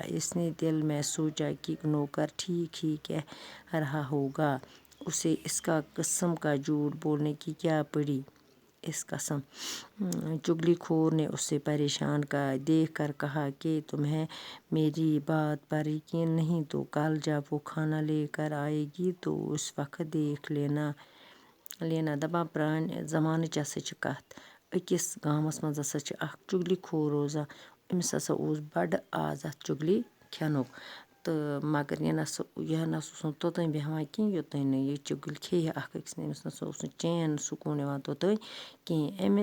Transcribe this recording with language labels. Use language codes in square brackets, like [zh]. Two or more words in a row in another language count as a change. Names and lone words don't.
[ur] اس نے دل میں سوچا کہ نوکر ٹھیک ہی کہہ رہا ہوگا، اسے اس کا قسم کا جھوٹ بولنے کی کیا پڑی۔ اس قسم چگلی خور نے اسے پریشان دیکھ کر کہا کہ تمہیں میری بات پر یقین نہیں تو کل جب وہ کھانا لے کر آئے گی تو اس وقت دیکھ لینا۔ [ks] دپان پرانہِ زمانٕچ ہسا چھِ کتھ۔ أکِس گامس منٛز ہسا چھِ اکھ چگلی خور روزان۔ أمِس ہسا اوس بڑٕ عادت چگلی کھٮ۪نُک تہٕ مگر یہِ نسا اوس نہٕ توٚتانۍ بیٚہوان کینٛہہ یوٚتانۍ نہٕ یہِ چُگٕلۍ کھیٚیہِ اکھ أکِس نہٕ أمِس نسا اوس نہٕ چین سکوٗن یِوان توٚتانۍ کینٛہہ۔